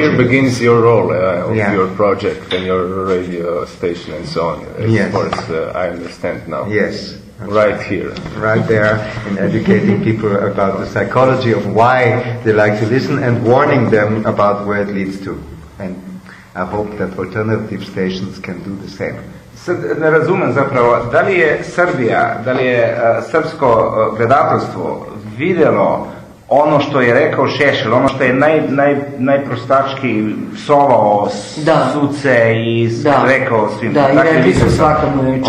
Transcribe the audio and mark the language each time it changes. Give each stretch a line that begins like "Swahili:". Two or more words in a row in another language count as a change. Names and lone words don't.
English: So here begins your role of your project and your radio station and so on. As far as I understand now. Yes. Right here. Right there, in educating people about the psychology of why they like to listen and warning them about where it leads to. And I hope that alternative stations can do the same.
Bosnian: Sad ne razumem zapravo, da li je Srbija, da li je srpsko gledateljstvo vidjelo ono što je rekao Šešelj, ono što je najprostački psovao suce i rekao svim. Da, i rekli su svakom uvičan.